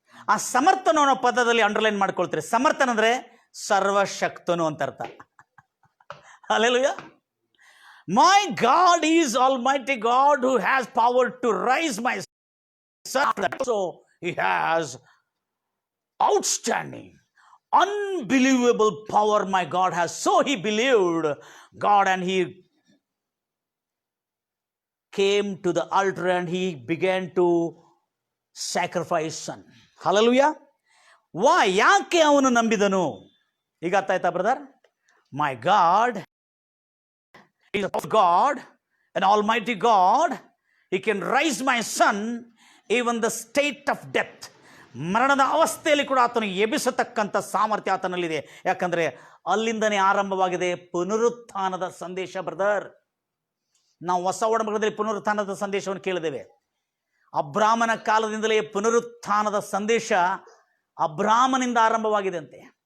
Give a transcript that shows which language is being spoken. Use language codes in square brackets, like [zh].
[kn] ಆ ಸಮರ್ಥನು ಅನ್ನೋ ಪದದಲ್ಲಿ ಅಂಡರ್ಲೈನ್ ಮಾಡ್ಕೊಳ್ತೀರಿ. ಸಮರ್ಥನ್ ಅಂದ್ರೆ ಸರ್ವಶಕ್ತನು ಅಂತ ಅರ್ಥ. Hallelujah. [en] My God is Almighty God who has power to raise my son. So he has outstanding, unbelievable power. My God has. So he believed God and he came to the altar and he began to sacrifice son. [kn] Hallelujah. [en] Why? [kn] ಯಾಕೆ ಅವನು ನಂಬಿದನು? ಈಗ ಅರ್ಥ ಆಯ್ತಾ brother? [en] My God is God, an almighty God. He can raise my son even the state of death. [kn] ಮರಣದ ಅವಸ್ಥೆಯಲ್ಲಿ ಕೂಡ ಆತನು ಎಬ್ಬಿಸತಕ್ಕಂಥ ಸಾಮರ್ಥ್ಯ ಆತನಲ್ಲಿದೆ. ಯಾಕಂದ್ರೆ ಅಲ್ಲಿಂದನೇ ಆರಂಭವಾಗಿದೆ ಪುನರುತ್ಥಾನದ ಸಂದೇಶ ಬ್ರದರ್. ನಾವು ಹೊಸ ಒಡಂಬಡಿಕೆಯಲ್ಲಿ ಪುನರುತ್ಥಾನದ ಸಂದೇಶವನ್ನು ಕೇಳಿದ್ದೇವೆ. ಅಬ್ರಾಮನ ಕಾಲದಿಂದಲೇ ಪುನರುತ್ಥಾನದ ಸಂದೇಶ ಅಬ್ರಾಮನಿಂದ ಆರಂಭವಾಗಿದೆ ಅಂತೆ.